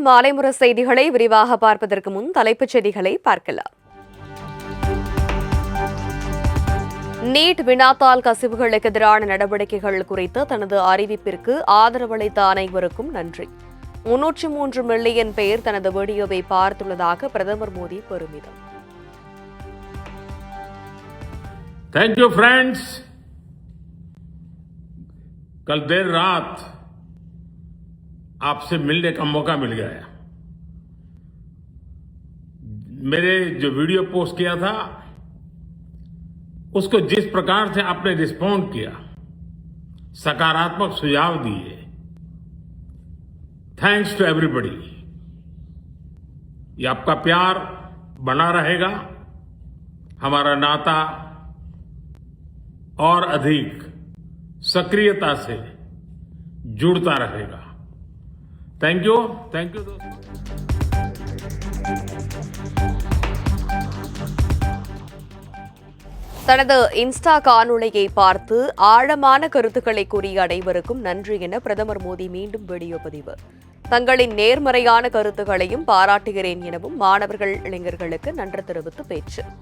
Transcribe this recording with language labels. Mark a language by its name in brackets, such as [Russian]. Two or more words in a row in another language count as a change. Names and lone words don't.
[Tamil] மாலைமுறை செய்திகளை விரிவாக பார்ப்பதற்கு முன் தலைப்புச் செய்திகளை பார்க்கலாம். நீட் வினாத்தாள் கசிவுகளுக்கு எதிரான நடவடிக்கைகள் குறித்து தனது அறிவிப்பிற்கு ஆதரவளித்த அனைவருக்கும் நன்றி. 303 மில்லியன் பேர் தனது வீடியோவை பார்த்துள்ளதாக பிரதமர் மோடி பெருமிதம். [English] Thank you friends. [Hindi] कल देर रात आपसे मिलने का मौका मिल गया। मेरे जो वीडियो पोस्ट किया था उसको जिस प्रकार से आपने रिस्पॉन्ड किया, सकारात्मक सुझाव दिए, [English] thanks to everybody. [Hindi] ये आपका प्यार बना रहेगा, हमारा नाता और अधिक सक्रियता से जुड़ता रहेगा। [English] thank you दोस्तों। [Tamil] தனது இன்ஸ்டா காணொளியை பார்த்து ஆழமான கருத்துக்களை கூறிய அனைவருக்கும் நன்றி என பிரதமர் மோடி மீண்டும் வீடியோ பதிவு. தங்களின் நேர்மறையான கருத்துக்களையும் பாராட்டுகிறேன் எனவும் மாணவர்கள் இளைஞர்களுக்கு நன்றி தெரிவித்து பேச்சு.